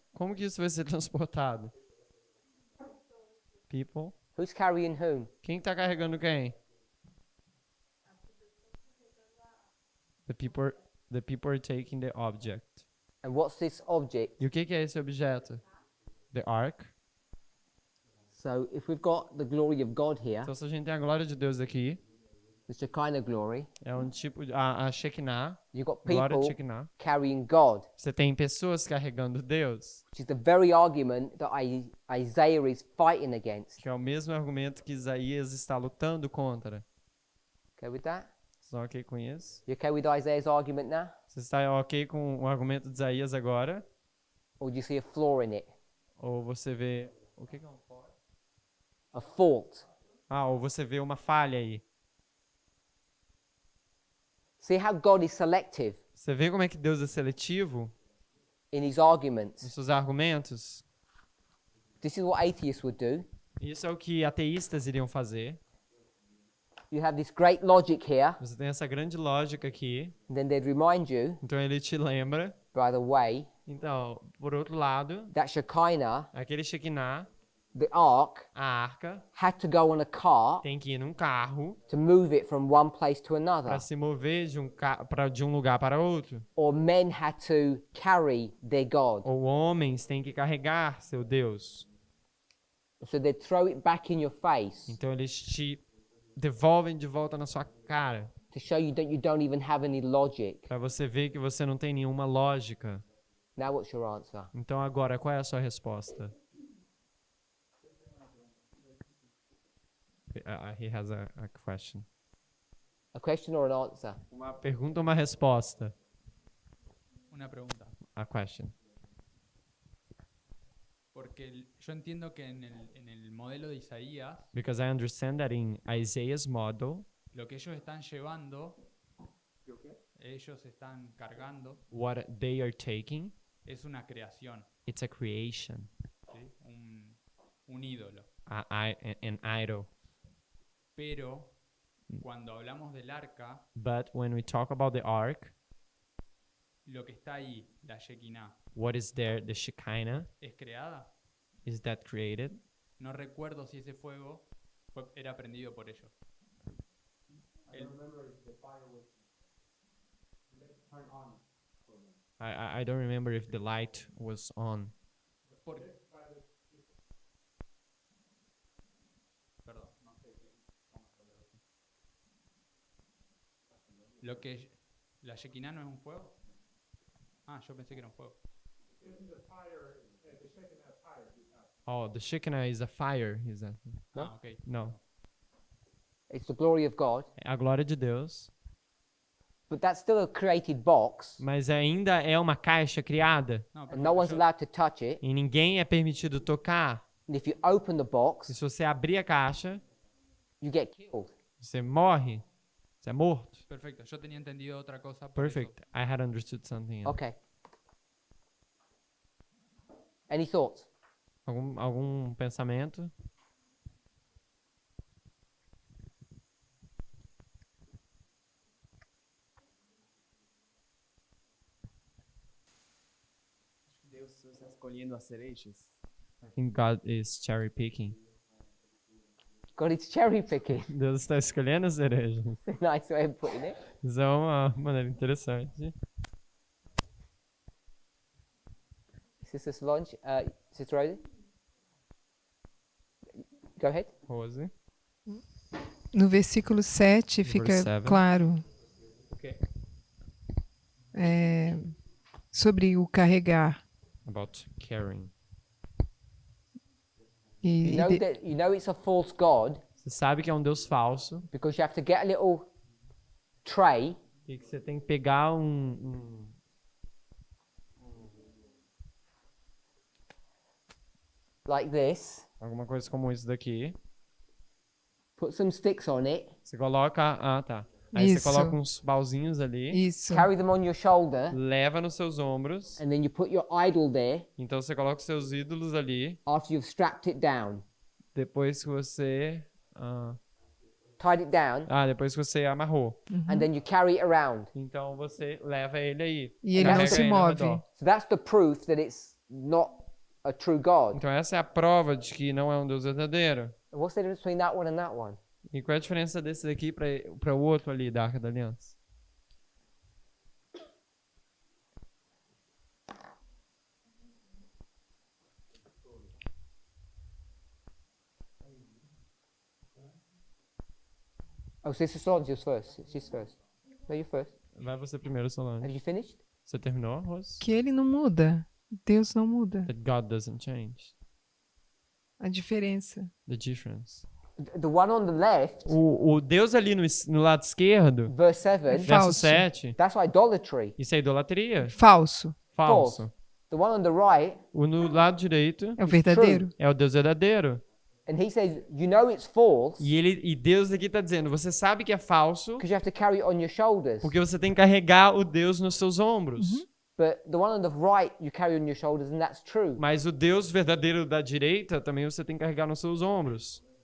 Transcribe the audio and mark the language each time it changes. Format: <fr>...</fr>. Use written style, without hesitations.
<pt>como que isso vai ser transportado?</pt> <en>People. Who's carrying whom?</en> <pt>Quem está carregando quem?</pt> <en>The people are taking the object. And what's this object?</en> <pt>E o que é esse objeto?</pt> <en>The ark. So if we've got the glory of God here,</en> <pt>Então, se a gente tem a glória de Deus aqui,</pt> <en>the Shekinah glory,</en> <pt>é um tipo de... A Shekinah,</pt> <en>you've got</en> <pt>glória de</pt> <en>people</en> <pt>Shekinah.</pt> <en>carrying God,</en> <pt>Você tem pessoas carregando Deus,</pt> <en>which is the very argument that Isaiah is fighting against.</en> <pt>que é o mesmo argumento que Isaías está lutando contra.</pt> <en>Okay with that?</en> <pt>Vocês estão ok com isso?</pt> <en>You okay with Isaiah's argument now?</en> <pt>Você está ok com o argumento de Isaías agora?</pt> <en>Or do you see a flaw in it?</en> <pt>Ou você vê... O que é um flaw?</pt> <en>A fault?</en> <pt>Ou você vê uma falha aí.</pt> <en>See how God is selective</en> <pt>Você vê como é que Deus é seletivo</pt> <en>in his arguments?</en> <pt>nos seus argumentos?</pt> <en>This is what atheists would do.</en> <pt>Isso é o que ateístas iriam fazer.</pt> <en>you have this great logic here.</en> <pt>Você tem essa grande lógica aqui.</pt> <en>And then they'd remind you,</en> <pt>Então ele te lembra.</pt> <en>by the way,</en> <pt>Então, por outro lado,</pt> <en>that Shekinah,</en> <pt>aquele Shekinah,</pt> <en>the ark,</en> <pt>a arca,</pt> <en>had to go on a cart</en> <pt>tem que ir num carro</pt> <en>to move it from one place to another.</en> <pt>para se mover de um lugar para outro.</pt> <en>Or men had to carry their God.</en> <pt>Ou homens têm que carregar seu Deus.</pt> <en>So they'd throw it back in your face</en> <pt>Então eles te devolvem de volta na sua cara,</pt> <en>to show you that you don't even have any logic.</en> <pt>para você ver que você não tem nenhuma lógica.</pt> <en>Now what's your answer?</en> <pt>Então agora, qual é a sua resposta?</pt> <en>He has a question. A question or an answer?</en> <pt>Uma pergunta ou uma resposta?</pt> <es>Una pregunta.</es> <en>A question.</en> <es>Porque yo entiendo que en el modelo de Isaías,</es> <en>Because I understand that in Isaiah's model,</en> <es>lo que ellos están llevando, ellos están cargando,</es> <en>what they are taking,</en> <es>es una creación,</es> <en>it's a creation,</en> <es>¿sí? Un ídolo.</es> <en>an idol.</en> <es>Pero cuando hablamos del arca,</es> <en>But when we talk about the ark,</en> <es>lo que está ahí, la Shekinah,</es> <en>what is there? The Shekinah,</en> <es>¿es creada?</es> <en>is that created?</en> <es>No recuerdo si ese fuego era prendido por ellos. I don't remember if the light was on. Perdón, no sé cómo hacerlo así. Lo que la Shekinah no es un fuego. Ah, yo pensé que era un fuego.</es> <en>Oh, the Shekinah is a fire, is that?</en> <es>No? Ah, ok. No.</es> <en>It's the glory of God.</en> <pt>É a glória de Deus.</pt> <en>But that's still a created box.</en> <pt>Mas ainda é uma caixa criada.</pt> <en>No, And no one's allowed to touch it.</en> <pt>E ninguém é permitido tocar.</pt> <en>And if you open the box,</en> <pt>E se você abrir a caixa,</pt> <en>you get killed.</en> <pt>você morre. Você é morto.</pt> <es>Perfecto, yo tenía entendido otra cosa. Por</es> <en>Perfect. I had understood something else. Okay. Any thoughts?</en> <pt>Algum pensamento? Deus está escolhendo as cerejas.</pt> <en>I think God is cherry picking. God, it's cherry picking.</en> <pt>Deus está escolhendo a cereja.</pt> <en>Nice way of putting it.</en> <pt>Isso é uma maneira interessante.</pt> <en>Sister Solange, Sister Rosie? Go ahead. Rose.</en> <pt>No versículo 7</pt> <en>Verse</en> <pt>fica</pt> <en>7.</en> <pt>claro</pt> <en>Okay.</en> <pt>sobre o carregar.</pt> <en>About carrying.</en> <pt>E,</pt> <en>You know it's a false God</en> <pt>Você sabe que é um Deus falso.</pt> <en>because you have to get a little tray</en> <pt>E que você tem que pegar um</pt> <en>like this,</en> <pt>alguma coisa como isso daqui.</pt> <en>put some sticks on it,</en> <pt>Você coloca, tá. Aí Isso. você coloca uns pauzinhos ali, isso.</pt> <en>carry them on your shoulder,</en> <pt>leva nos seus ombros.</pt> <en>and then you put your idol there</en> <pt>Então você coloca os seus ídolos ali.</pt> <en>after you've strapped it down.</en> <pt>Depois que você</pt> <en>Tied it down,</en> <pt>depois que você amarrou.</pt> <en>and then you carry it around.</en> <pt>Então você leva ele aí. E ele não carrega se ele ao move. redor.</pt> <en>So that's the proof that it's not a true God.</en> <pt>Então essa é a prova de que não é um Deus verdadeiro.</pt> <en>And what's the difference between that one and that one?</en> <pt>E qual é a diferença desse daqui para o outro ali da Arca da Aliança?</pt> <en>Oh, Sister Solange is first. She's first. No, you're first.</en> <pt>Vai você primeiro, Solange.</pt> <en>Have you finished?</en> <pt>Você terminou, Rose? Que ele não muda. Deus não muda.</pt> <en>That God doesn't change.</en> <pt>A diferença.</pt> <en>The difference. The one on the left,</en> <pt>O Deus ali no lado esquerdo,</pt> <en>verse 7,</en> <pt>verso Falso. 7,</pt> <en>that's idolatry.</en> <pt>isso é idolatria. Falso. Falso.</pt> <en>The one on the right,</en> <pt>O no lado direito É o verdadeiro. é o Deus verdadeiro.</pt> <en>and he says, you know it's false</en> <pt>E Deus aqui está dizendo, você sabe que é falso</pt> <en>because you have to carry it on your shoulders.</en> <pt>porque você tem que carregar o Deus nos seus ombros.</pt> <en>But the one on the right, you carry on your shoulders, and that's true.</en> <pt>Mas o Deus verdadeiro da direita também você tem que carregar nos seus ombros.</pt>